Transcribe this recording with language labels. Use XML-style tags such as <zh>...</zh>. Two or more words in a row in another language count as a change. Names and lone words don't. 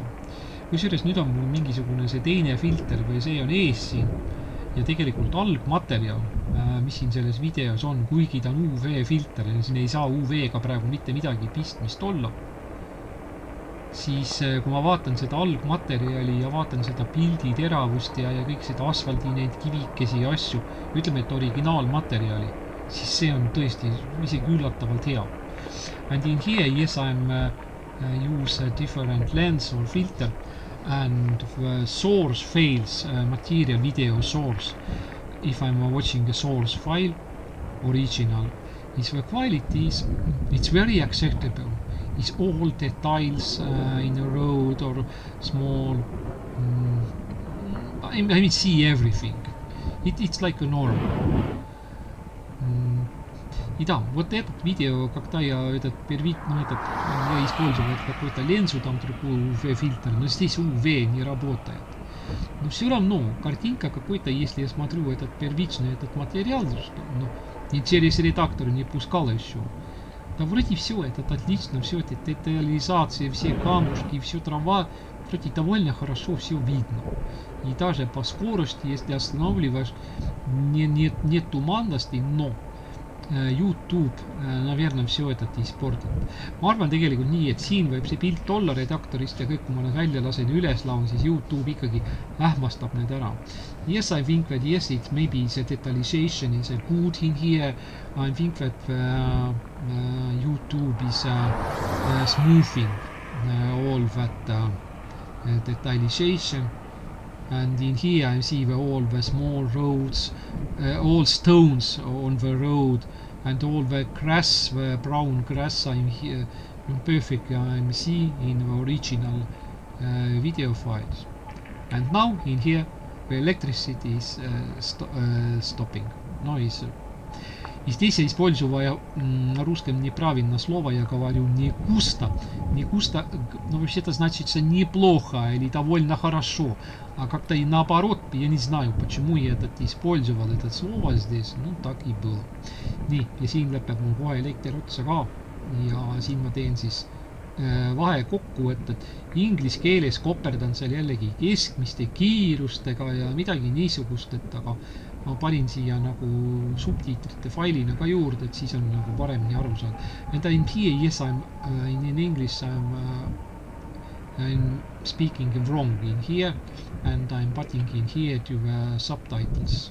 <et>Kusjuures nüüd on mul mingisugune see teine filter või see on ees siin, ja tegelikult algmaterjal, mis siin selles videos on, kuigi ta on UV filter ja siin ei saa UV-ga praegu mitte midagi pistmist olla, siis kui ma vaatan seda algmaterjali ja vaatan seda pildi teravust ja kõik seda asfaldi neid kivikesi ja asju, ütleme, et originaalmaterjali, siis see on tõesti isegi üllatavalt hea.</et> <en>And in here, yes, I'm use a different lens or filter, and the source fails, material video source. If I'm watching a source file, original, is the quality is, it's very acceptable. It's all details in a road or small, I mean, see everything. It's like a normal.</en> <ru>И да, вот этот видео, когда я этот я использовал какой-то линзу, там другой UV-фильтр, но здесь UV не работает. Но все равно картинка какой-то, если я смотрю этот первичный этот материал, что, ну, и через редактор не пускал еще, да вроде все это отлично, все это детализация, все камушки, все трава, вроде довольно хорошо все видно. И даже по скорости, если останавливаешь, нет туманности, но YouTube, naверное, все это испортит.</ru> <et>Ma arvan tegelikult nii, et siin võib see pilt olla redaktorist ja kõik, kui ma need välja lasen ja üles laun, siis YouTube ikkagi ähmastab need ära.</et> <en>Yes, I think that yes, it maybe the detalization is good in here. I think that YouTube is smoothing all that detalization. And in here I see all the small roads, all stones on the road, and all the grass, the brown grass I'm here, perfect I'm see in the original video files. And now in here the electricity is stopping. Noise.</en> <ru>И здесь я использую русском неправильно слово, я говорю не густо. Не густо, ну вообще-то значится неплохо или довольно хорошо. А как-то и наоборот, я не знаю, почему я использовал это слово здесь, ну так и было.</ru> <et>Nii, ja siin lõpeb mul kohe elekter otsa ka. Ja siin ma teen siis vahe kokkuvõtted. Inglise keeles koperdan seal jällegi keskmiste kiirustega ja midagi niisugust, et aga ma panin siia nagu subtiitrite failina ka juurde, et siis on nagu paremini aru saada.</et> <en>And I'm here, yes, I'm in English, I'm speaking wrong in here, and I'm putting in here to the subtitles.</en>